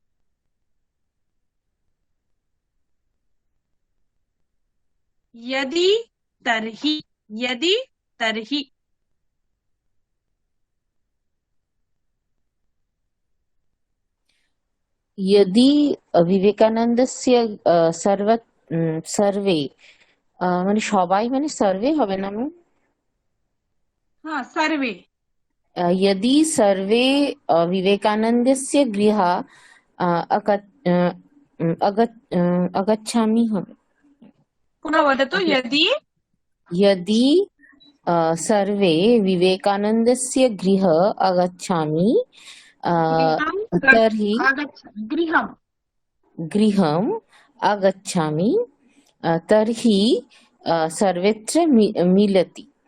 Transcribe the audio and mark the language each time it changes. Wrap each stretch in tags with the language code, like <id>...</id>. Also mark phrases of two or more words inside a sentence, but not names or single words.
<sa>यदि तर्हि यदि विवेकानन्दस्य सर्वे</sa> <bn>মানে সবাই মানে সার্ভে হবে না ম্যাম?</bn> <hi>हाँ, सर्वे।</hi> <sa>यदि सर्वे विवेकानन्दस्य गृह आगच्छामि হবে। पुनः वदतु। यदि सर्वे विवेकानन्दस्य गृह आगच्छामि तर्हि गृहम् आगच्छामि तर्हि सर्वत्र मिलति।</sa>